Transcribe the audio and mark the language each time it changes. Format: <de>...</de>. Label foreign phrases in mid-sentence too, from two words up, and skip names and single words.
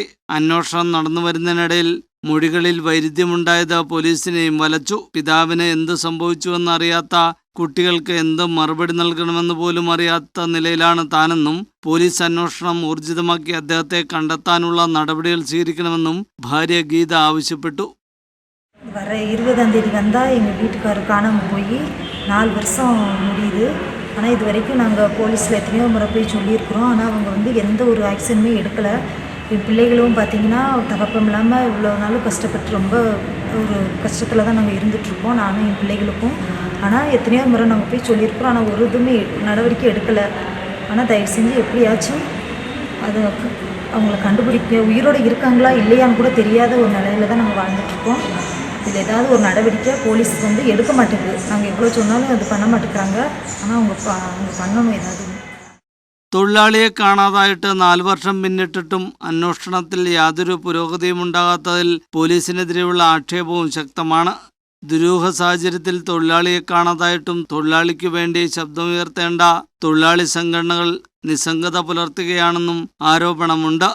<ml>അന്വേഷണം നടന്നു വരുന്നതിനിടയിൽ മൊഴികളിൽ വൈരുദ്ധ്യമുണ്ടായത് പോലീസിനെയും വലച്ചു. പിതാവിന് എന്ത് സംഭവിച്ചുവെന്നറിയാത്ത കുട്ടികൾക്ക് എന്ത് മറുപടി നൽകണമെന്ന് പോലും അറിയാത്ത നിലയിലാണ് താനെന്നും പോലീസ് അന്വേഷണം ഊർജിതമാക്കി അദ്ദേഹത്തെ കണ്ടെത്താനുള്ള നടപടികൾ സ്വീകരിക്കണമെന്നും ഭാര്യ ഗീത ആവശ്യപ്പെട്ടു.</ml> <ta>வர 20ஆம் தேதி வந்தால் எங்கள் வீட்டுக்காரர் காணாமல் போய் 4 வருஷம் முடியுது. ஆனால் இது வரைக்கும் நாங்கள் போலீஸில் எத்தனையோ முறை போய் சொல்லியிருக்கிறோம். ஆனால் அவங்க எந்த ஒரு ஆக்ஷனுமே எடுக்கலை. என் பிள்ளைகளும் பார்த்திங்கன்னா தகப்பம் இல்லாமல் இவ்வளோ நாளும் கஷ்டப்பட்டு ரொம்ப ஒரு கஷ்டத்தில் தான் நாங்கள் இருந்துகிட்ருக்கோம், நானும் என் பிள்ளைகளுக்கும். ஆனால் எத்தனையோ முறை நாங்கள் போய் சொல்லியிருக்கிறோம். ஆனால் ஒரு இதுவுமே நடவடிக்கை எடுக்கலை. ஆனால் தயவு செஞ்சு எப்படியாச்சும் அது அவங்கள கண்டுபிடிக்க, உயிரோடு இருக்காங்களா இல்லையான்னு கூட தெரியாத ஒரு நிலையில தான் நாங்கள் வாழ்ந்துட்டுருக்கோம். இதில் ஏதாவது ஒரு நடவடிக்கை போலீஸ் எடுக்க மாட்டேங்குது. நாங்கள் எவ்வளோ சொன்னாலும் அது பண்ண மாட்டேங்கிறாங்க. ஆனால் அவங்க பண்ணணும் ஏதாவது.</ta> <ml>തൊഴിലാളിയെ കാണാതായിട്ട് 4 വർഷം പിന്നിട്ടിട്ടും അന്വേഷണത്തിൽ യാതൊരു പുരോഗതിയും ഉണ്ടാകാത്തതിൽ പോലീസിനെതിരെയുള്ള ആക്ഷേപവും ശക്തമാണ്. ദുരൂഹ സാഹചര്യത്തിൽ തൊഴിലാളിയെ കാണാതായിട്ടും തൊഴിലാളിക്ക് വേണ്ടി ശബ്ദമുയർത്തേണ്ട തൊഴിലാളി സംഘടനകൾ നിസ്സംഗത പുലർത്തുകയാണെന്നും ആരോപണമുണ്ട്.</ml>